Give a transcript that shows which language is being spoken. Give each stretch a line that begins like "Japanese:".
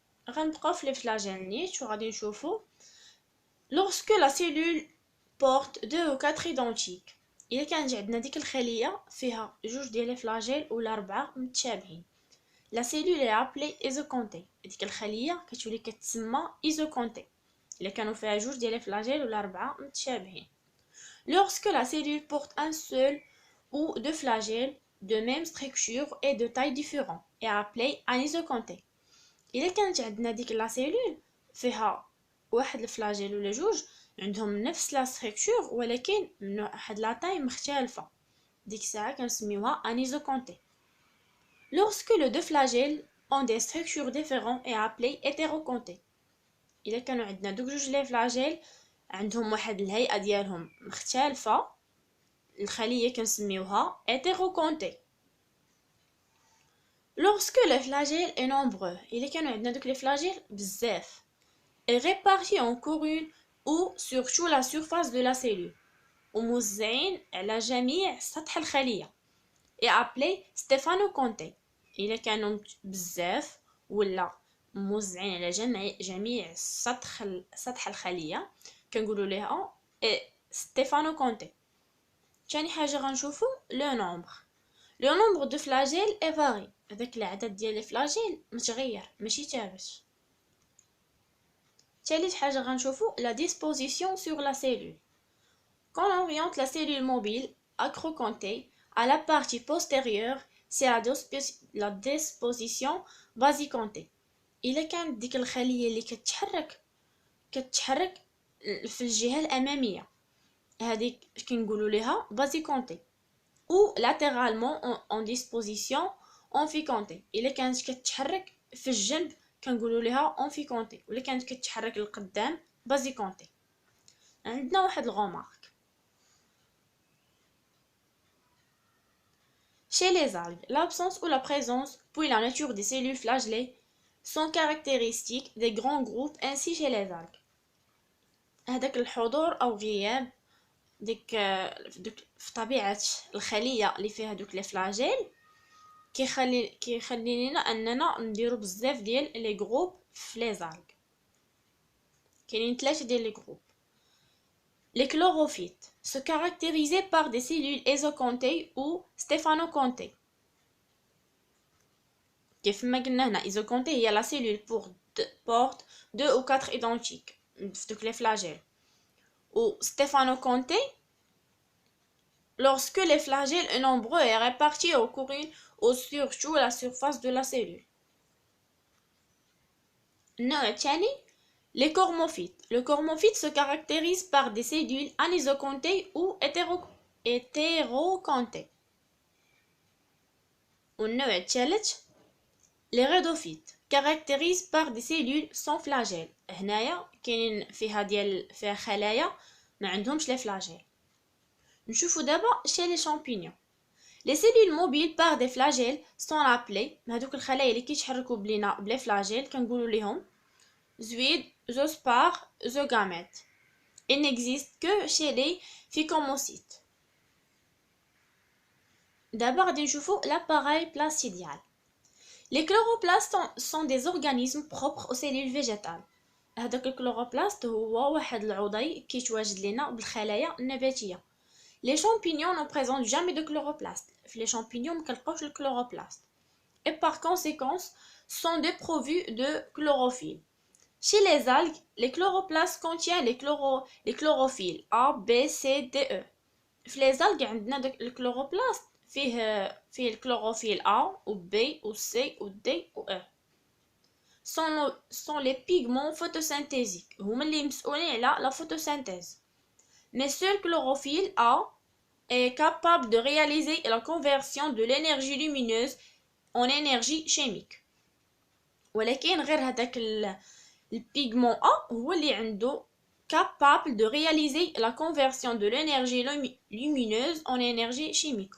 Arabic: غنبقاو في لي فلاجيل نيت وغادي نشوفو
French: lorsque la cellule porte 2 ou 4 identiques.
Arabic: إلا كانت عندنا ديك الخلية فيها جوج ديال لي فلاجيل ولا 4 متشابهين،
French: la cellule est appelée isocontée.
Arabic: ديك الخلية كتولي كتسمى isocontée إلا كانوا فيها جوج ديال لي فلاجيل ولا 4 متشابهين.
French: lorsque la cellule porte un seul ou deux flagelles de même structure et de taille différente est appelée anisocontée.
Arabic: إلا كانت عندنا ديك لا سيلول فيها واحد الفلاجيل ولا جوج عندهم نفس لا ستركتور ولكن من واحد لا تاي مختلفه، ديك الساعه كنسميوها انيزوكونتي.
French: lorsque les deux flagelles ont des structures différentes est appelé hétéroconté.
Arabic: الا كانوا عندنا دوك جوج لي فلاجيل عندهم واحد الهيئه ديالهم مختلفه، الخليه كنسميوها hétéroconté.
French: lorsque les flagelles est nombreux
Arabic: الا كانوا عندنا دوك لي فلاجيل بزاف
French: est réparti en couronne ou sur toute la surface de la cellule
Arabic: وموزعين على جميع سطح الخلية
French: est appelé stéphanoconté.
Arabic: إلا كانوا بزاف ولا موزعين على جميع سطح الخلية كنقولوا ليها stéphanoconté. ثاني حاجة غنشوفو لو نومبر دو فلاجيل
French: est varie.
Arabic: هذاك العدد ديال لي فلاجيل متغير ماشي ثابت. ثالث حاجة غنشوفو
French: la disposition sur la cellule. Quand on oriente la cellule mobile acrocontée à la partie postérieure, c'est la disposition basicontée.
Arabic: إلا كانت ديك الخلية اللي كتحرك في الجهة الأمامية هذيك كنقولوا ليها basicontée.
French: ou latéralement en disposition amphicontée.
Arabic: إلا كانت كتحرك في الجنب كنقولوا ليها اونفيكونتي، ولا كانت كتحرك للقدام بازيكونتي. عندنا واحد الغومارك
French: chez les algues, l'absence ou la présence puis la nature des cellules flagellées sont caractéristiques des grands groupes. ainsi chez les algues
Arabic: هذاك الحضور او غياب ديك في طبيعه الخليه اللي فيها دوك لي فلاجيل كيخلي لنا اننا نديرو بزاف ديال لي جروب في لي زالغ. كاينين 3 ديال لي جروب.
French: Les chlorophytes se caractérisaient par des cellules isocontées ou stéphanocontées.
Arabic: كيف ما قلنا هنا
French: isocontée هي la cellule porte 2 ou 4 identiques
Arabic: في دوك لي فلاجيل،
French: ou stéphanocontée lorsque les flagelles nombreux est répartis au couronne ou sur toute la surface de la cellule.
Arabic: النوع الثاني les cormophytes.
French: Le cormophyte se caractérise par des cellules anisocontées ou hétérocontées.
Arabic: والنوع الثالث
French: les rhodophytes caractérisent par des cellules sans flagelles.
Arabic: هنايا كاينين فيها خلايا ما عندهمش لي فلاجيل. نشوفوا دابا
French: chez les champignons. Les cellules mobiles par des flagelles sont appelées
Arabic: هذوك الخلايا اللي كيتحركوا بلي فلاجيل كنقولوا ليهم زويد زوسبار زوغاميت.
French: Il n'existe que chez les phycomocytes.
Arabic: دابا غادي نشوفوا
French: l'appareil placidial. Les chloroplastes sont des organismes propres aux cellules végétales.
Arabic: هذاك الكلوروبلاست هو واحد العضي كيتواجد لنا بالخلايا النباتيه.
French: Les champignons ne présentent jamais de chloroplastes. Les champignons ne
Arabic: كنلقاوش الكلوروبلاست
French: et par conséquent sont dépourvus de chlorophylle. Chez les algues, les chloroplastes contiennent les chlorophylles A, B, C, D, E.
Arabic: في les algues عندنا داك الكلوروبلاست فيه الكلوروفيل A و B و C و D و E.
French: sont les pigments photosynthétiques.
Arabic: هما اللي مسؤولين على la photosynthèse.
French: Mais seul chlorophylle A est capable de réaliser la conversion de l'énergie lumineuse en énergie chimique.
Arabic: ولكن غير
French: Le pigment A
Arabic: هو اللي عنده
French: capable de réaliser la conversion de l'énergie lumineuse en énergie chimique.